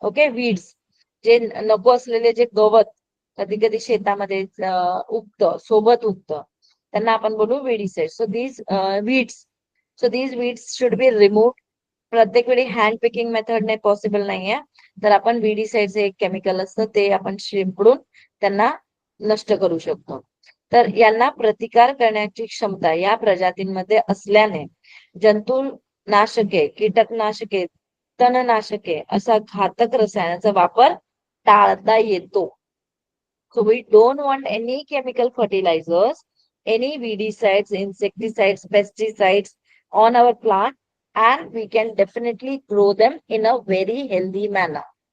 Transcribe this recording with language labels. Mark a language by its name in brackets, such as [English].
[Marathi] Okay, weeds, जे नको असलेले जे गवत कधी कधी शेतामध्ये उगतं, सोबत उगतं, त्यांना आपण बोलू weedicides. [English] So these weeds should be removed. [Marathi] प्रत्येक वेळी हँड पिकिंग मेथडने पॉसिबल नाहीये, तर आपण विडीसाइड्स हे एक केमिकल असतं ते आपण शिंपडून त्यांना नष्ट करू शकतो. तर यांना प्रतिकार करण्याची क्षमता या प्रजातींमध्ये असल्याने जंतुनाशके, कीटकनाशके, तणनाशके असा घातक रसायनाचा वापर टाळता येतो. [English] So we don't want any chemical fertilizers, any weedicides, insecticides, pesticides on our plant, and we can definitely grow them in a very healthy manner.